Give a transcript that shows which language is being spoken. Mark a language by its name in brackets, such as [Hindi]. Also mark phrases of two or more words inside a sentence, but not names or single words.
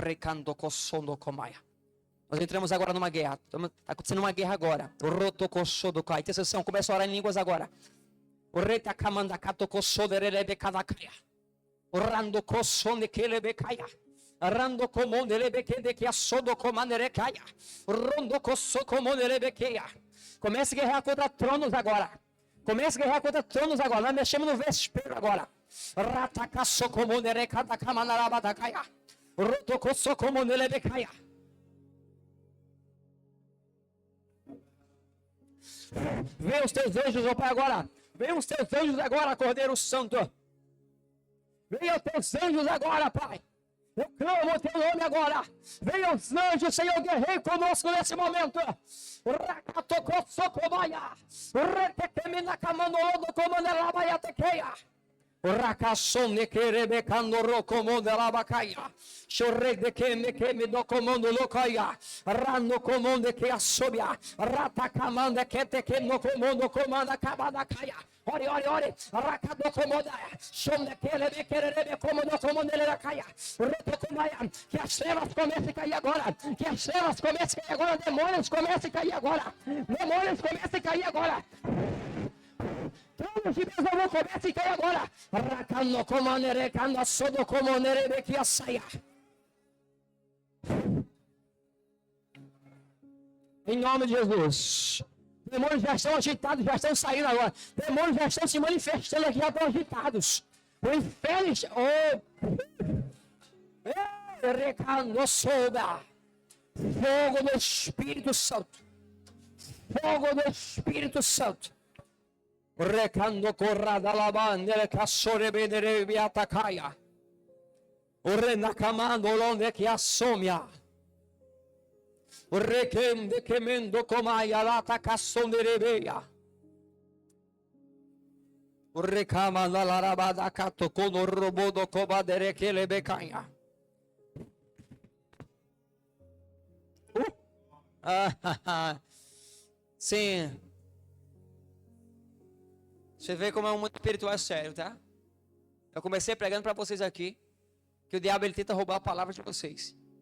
[Portuguese] Nós entramos agora numa guerra. Está acontecendo uma guerra agora. Intercessão, começa a orar em línguas agora. Arrando comando lebekende que assodo comandere caia. Rondo cosso comandere bequeia. Comece a guerrear contra tronos agora. Comece a guerrear contra tronos agora. Nós mexemos no vespeiro agora. Ratacasso comandere cada camanarabada caia. Rondo cosso comandere becaia. Vem os teus anjos, ó Pai, agora. Vem os teus anjos agora, Cordeiro Santo. Venha os teus anjos agora, Pai. Eu clamo o teu nome agora. Venha os anjos, Senhor, guerrei conosco nesse momento. Rakasone kerebe kandoro komodo labakaya. Shorre de keme keme do komodo lokaya. Rano komodo ke asobia. Rata kamanda kete kemo komodo komanda kabada kaya. Ore, ore, ore. Rakado komoda. Shonde kerebe kerebe komodo komodo lakaya. Reto komaya. Que as trevas comecem a cair agora. Que as trevas comecem a cair agora. Demônios comecem a cair agora. Demônios comecem a cair agora. Todos de Deus vão começar a cair agora. Racando comandere, cando sodo comandere, bequia saia. Em nome de Jesus. Demônios já estão agitados, já estão saindo agora. Demônios já estão se manifestando aqui, já estão agitados. O inferno. Recando soda. Fogo do Espírito Santo. Fogo do Espírito Santo. Recando corrada la bandera cassore vedere viata caia. Orrena camando londe che assomia. Recende quemendo comaia lata cassone rebeia. Recamanda la rabada catto con un robodo cobadere che le becaia. Sim. Você vê como é um mundo espiritual sério, tá? Eu comecei pregando para vocês aqui que o diabo ele tenta roubar a palavra de vocês.